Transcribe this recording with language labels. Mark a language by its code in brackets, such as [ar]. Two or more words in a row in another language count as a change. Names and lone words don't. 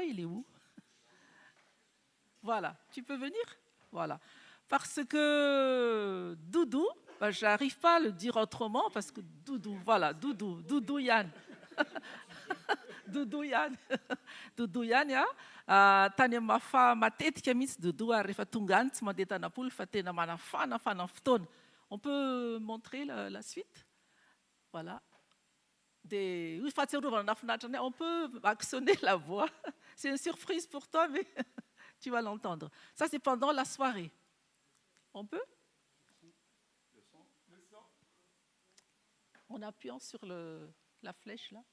[fr] Il est où? Voilà, tu peux venir? Voilà. Parce que Doudou, je n'arrive pas à le dire autrement, parce que Doudou, voilà, Doudou Yann. Doudou Yann. Doudou Yann, ya. [mg] Tany mafa matetika mihitsy Doudou ary rehefa tonga any tsy mandeha tanam-polo fa tena manafana fotoana. [fr] On peut montrer la suite? Voilà. On peut actionner la voix. C'est une surprise pour toi, mais tu vas l'entendre. Ça, c'est pendant la soirée. On peut? En appuyant sur la flèche, là?